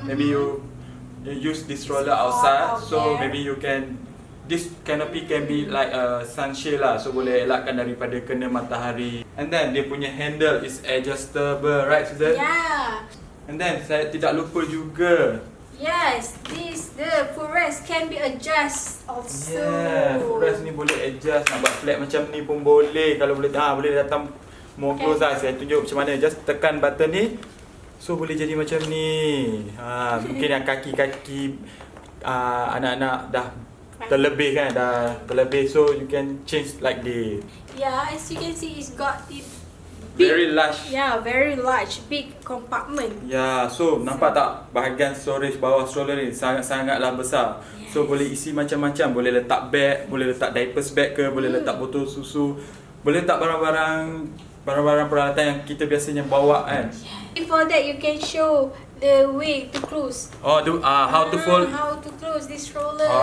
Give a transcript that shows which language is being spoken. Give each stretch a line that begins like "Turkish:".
English: Maybe you use this stroller outside. out So there. maybe you can, this canopy can be like a sunshade lah.
Malay: So boleh elakkan daripada kena matahari.
English: And then
Malay: dia punya
English: handle is adjustable, right Susan? Yeah.
Malay: And then saya tidak lupa juga.
English: Yes, the footrest can be adjust also.
Malay: Yeah, footrest ni boleh adjust. Nak buat flat macam ni pun boleh. Kalau boleh boleh datang
English: more close
Malay: lah. Saya tunjuk macam mana. Just tekan button ni. So boleh jadi macam ni. Mungkin yang kaki-kaki anak-anak dah terlebih kan. Dah terlebih.
English: So you can change like this. Yeah, as you can see, it's got it big. Very large. Yeah, very large, big compartment.
Malay: Ya, so nampak tak bahagian storage bawah stroller ni sangat-sangatlah besar. So boleh isi macam-macam, boleh letak bag, boleh letak diapers bag ke, boleh letak botol susu, boleh letak barang-barang peralatan yang kita biasanya bawa kan.
English: Before that, you can show the way to close. How to fold. How to close this stroller.